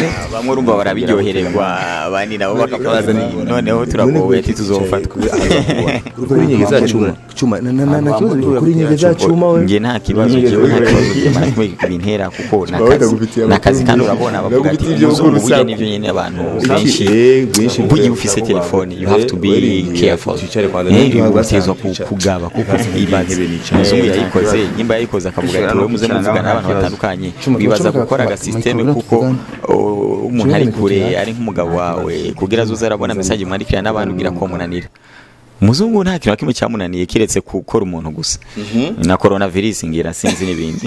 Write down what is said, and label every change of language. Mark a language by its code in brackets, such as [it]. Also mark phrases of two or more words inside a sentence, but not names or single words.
[rn] bamwe urumva barabiryohererwa abandi nabo bakabaza noneho turagowe ati tuzofatwa kuri nyegeza Cuma na kibazo kuri nyegeza Cuma we nge nta kibazo bintera kuko nakazi kandi urabona bavuga ati ubuye n'ivyo nyene abantu benshi buye ufise telefone [en] you have to be careful [rn] utezwa kugaba kuko ibaze muzungu yayikoze nyimba yayikoze akavuga ati wewe muze muvugana n'abantu batandukanye bibaza gukora aga system kuko umuntu ari kure ari nk'umugabo wawe kugira azuza arabona message mwandikira n'abantu ugira ko munanira muzungu nta kintu kimwe cyamunaniye kiretse gukora umuntu gusa na coronavirus ngira sinzi n'ibindi